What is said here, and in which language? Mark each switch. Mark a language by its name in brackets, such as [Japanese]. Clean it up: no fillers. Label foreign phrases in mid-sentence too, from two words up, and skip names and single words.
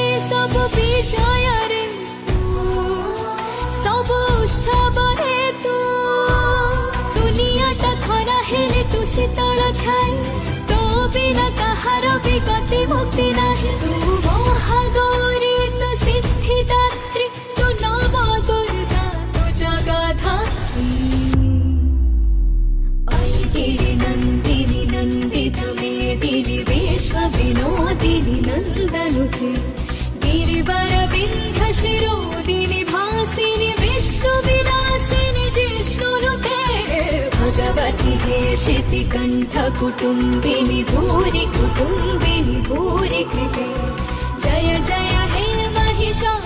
[Odia] ସବ ବିଜୟ ରେ ତୁ ସବ ଉତ୍ସବ ରେ ତୁ ଦୁନିଆଟା ଖରା ହେଲେ ତୁ ଶୀତଳ ଛାଇ ତୋ ବିନା କହାର ଭି ଗତି ମୁକ୍ତି ନାହିଁ ତୁ ମହାଗୌରୀ ତୁ ସିଦ୍ଧିଦାତ୍ରୀ ତୁ ନବ ଦୁର୍ଗା ତୁ ଜଗଧାତ୍ରୀ [Sanskrit] ऐगिरि नन्दिनि नन्दित मेदिनि विश्व विनोदिनि नन्दनुते गिरिवर विन्ध्य शिरोदिनि भासिनि विष्णु विलासिनि जिष्णुनुते भगवति हेशिति कण्ठ कुटुम्बिनि भूरि कुटुम्बिनि भूरि कृते जय जय हे महिषा।